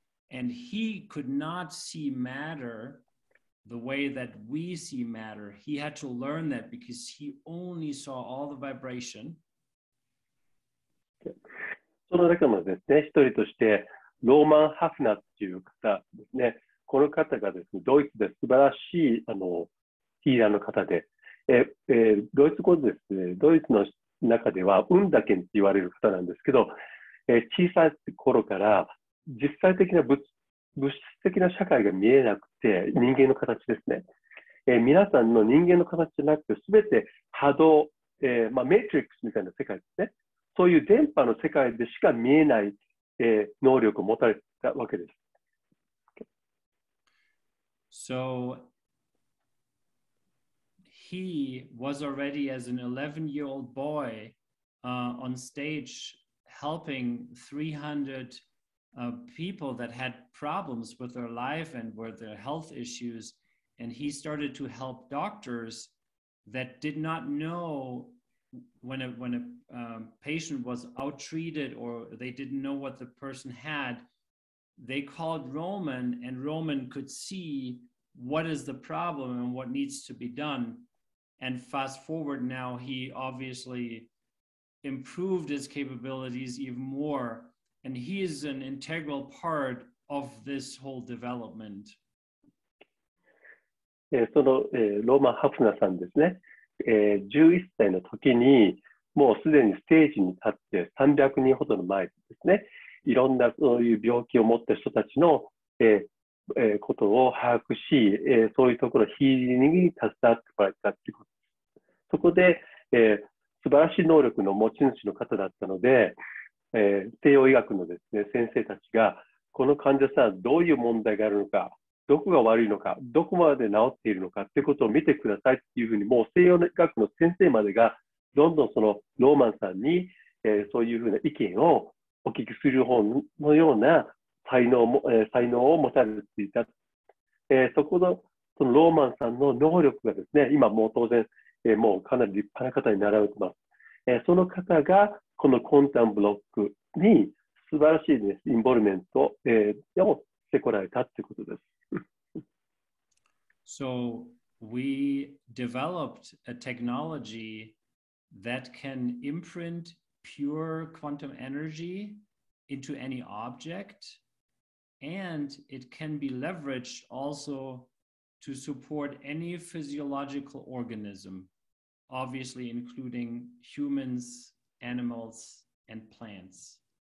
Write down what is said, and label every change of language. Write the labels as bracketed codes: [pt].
[en] And he could not see matter the way that we see matter. He had to learn that because he only saw all the vibration. [ja] その中のですね、一人として、ローマン・ハフナーっていう方ですね。この方がですね、ドイツで素晴らしいヒーラーの方で、ドイツ語でですね、ドイツの中ではウンダケンって言われる方なんですけど、小さい頃から実際的な物質的な社会が見えなくて、人間の形ですね。皆さんの人間の形じゃなくて、すべて波動、メトリックスみたいな世界ですね。そういう電波の世界でしか見えない、能力を持たれたわけです。 [en] So he was already as an 11-year-old boy on stage helping 300 people that had problems with their life and with their health issues. And he started to help doctors that did not know when a patient was out-treated or they didn't know what the person had. They called Roman, and Roman could see what is the problem and what needs to be done. And fast forward now, he obviously improved his capabilities even more. And he is an integral part of this whole development. [ja] その、ローマン・ハフナさんですね、11歳の時にもうすでにステージに立って300人ほどの前でですね、いろんなそういう病気を持った人たちの、ことを把握し、そういうところヒーリングに携わってもらったということです。そこで、素晴らしい能力の持ち主の方だったので、西洋医学のですね、先生たちがこの患者さんどういう問題があるのか、どこが悪いのか、どこまで治っているのかということを見てくださいっていうふうに、もう西洋医学の先生までがどんどんそのローマンさんに、そういうふうな意見をお聞きする方のような才能を持たれていた。そこのそのローマンさんの能力がですね、今もう当然、もうかなり立派な方になられています。その方がこのコンタムブロックに素晴らしい、ね、インボルメントをしてこられたということです。 [en] So we developed a technology that can imprint pure quantum energy into any object, and it can be leveraged also to support any physiological organism, obviously including humans, animals, and plants.